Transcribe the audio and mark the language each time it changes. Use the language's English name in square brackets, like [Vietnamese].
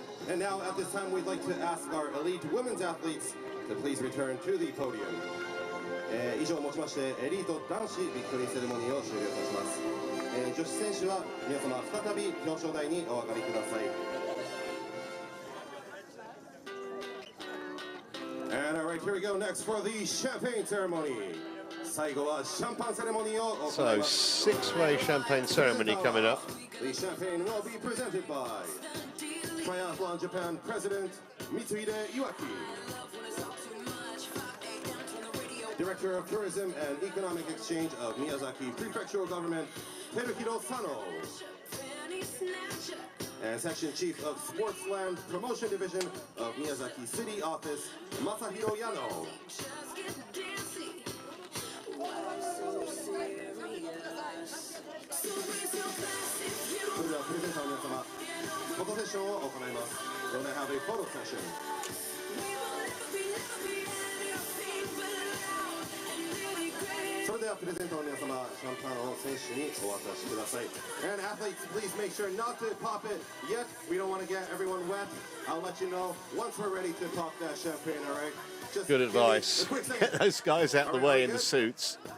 [English] And now at this time we'd like to ask our elite women's athletes to please return to the podium. [Japanese] 以上をもちましてエリート男子ビクトリーセレモニーを終了いたします。女子選手は皆様再び表彰台にお上がりください。 [English] And alright, here we go next for the champagne ceremony. [Japanese] 最後はシャンパンセレモニーを行います。 [English] So, six-way champagne ceremony coming up. The champagne will be presented by Triathlon Japan President Mitsuhide Iwaki, Director of Tourism and Economic Exchange of Miyazaki Prefectural Government Teruhiro Sano, and Section Chief of Sportsland Promotion Division of Miyazaki City Office Masahiro Yano. [Japanese] それではプレゼンターの皆様、フォトセッションを行います。 [English] We'll now have a photo session. [Japanese] それではプレゼンターの皆様、シャンパンを選手にお渡しください。 [English] And athletes, please make sure not to pop it yet. We don't want to get everyone wet. I'll let you know once we're ready to pop that champagne, all right? Good advice. Get those guys out of the way in the suits.